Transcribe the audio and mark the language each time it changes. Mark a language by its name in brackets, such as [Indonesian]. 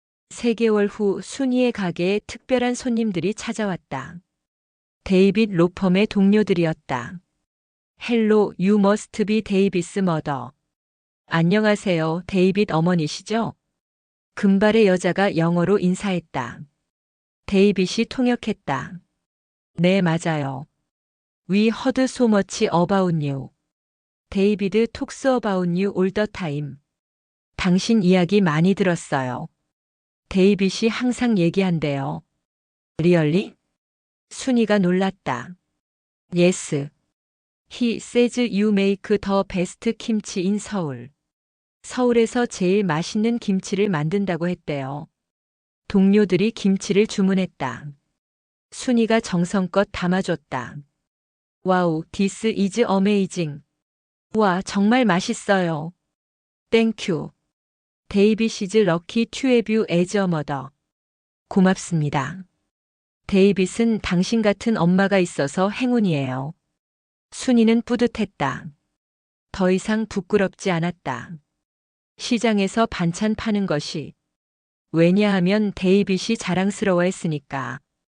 [Korean] 3개월 후 순이의 가게에 특별한 손님들이 찾아왔다. 데이빗 로펌의 동료들이었다. [English] 헬로, 유 머스트 비 데이비스 머더. [Korean] 안녕하세요, 데이빗 어머니시죠? 금발의 여자가 영어로 인사했다. 데이빗이 통역했다. 네, 맞아요. [English] We heard so much about you. 데이비드 talks about you all the time. [Korean] 당신 이야기 많이 들었어요. 데이빗이 항상 얘기한대요. Really? 순이가 놀랐다. Yes. [English] He says you make the best kimchi in 서울. [Korean] 서울에서 제일 맛있는 김치를 만든다고 했대요. 동료들이 김치를 주문했다. 순이가 정성껏 담아줬다. [English] 와우, this is amazing. [Korean] 와, 정말 맛있어요. [English] Thank you. 데이빗 is lucky to have you as a mother. [Korean] 고맙습니다. 데이빗은 당신 같은 엄마가 있어서 행운이에요. 순이는 뿌듯했다. 더 이상 부끄럽지 않았다. 시장에서 반찬 파는 것이. 왜냐하면 데이빗이 자랑스러워했으니까.